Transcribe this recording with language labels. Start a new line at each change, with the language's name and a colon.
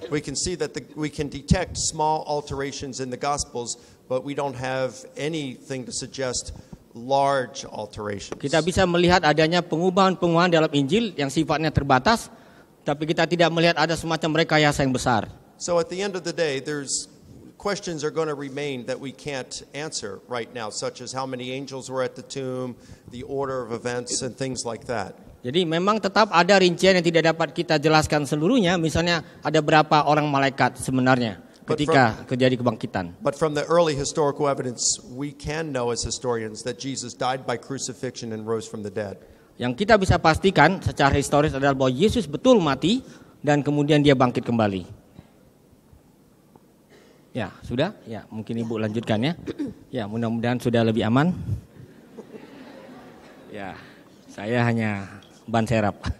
English: We can see that we can detect small alterations in the Gospels, but we don't have anything to suggest large alterations.
Indonesian: Kita bisa melihat adanya pengubahan-pengubahan dalam Injil yang sifatnya terbatas, tapi kita tidak melihat ada semacam rekayasa yang besar.
English: So at the end of the day, there's questions are going to remain that we can't answer right now, such as how many angels were at the tomb, the order of events, and things like that.
Indonesian: Jadi memang tetap ada rincian yang tidak dapat kita jelaskan seluruhnya. Misalnya ada berapa orang malaikat sebenarnya ketika terjadi kebangkitan.
English: But from the early historical evidence, we can know as historians that Jesus died by crucifixion and rose from the dead.
Indonesian: Yang kita bisa pastikan secara historis adalah bahwa Yesus betul mati dan kemudian dia bangkit kembali. Ya, sudah? Ya, mungkin Ibu lanjutkan ya. Ya, mudah-mudahan sudah lebih aman. Ya, saya hanya ban serap.